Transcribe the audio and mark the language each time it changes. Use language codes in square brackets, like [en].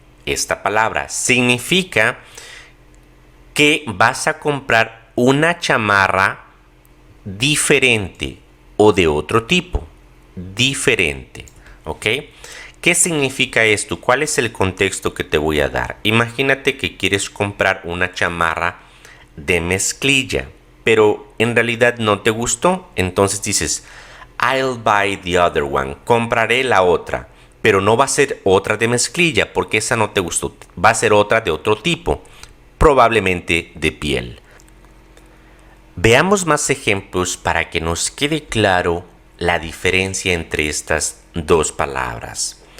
[es] Esta palabra significa que vas a comprar una chamarra diferente o de otro tipo. Diferente, ¿ok? ¿Qué significa esto? ¿Cuál es el contexto que te voy a dar? Imagínate que quieres comprar una chamarra de mezclilla, pero en realidad no te gustó. Entonces dices, [en] I'll buy the other one. [es] Compraré la otra, pero no va a ser otra de mezclilla porque esa no te gustó. Va a ser otra de otro tipo, probablemente de piel. Veamos más ejemplos para que nos quede claro la diferencia entre estas dos palabras.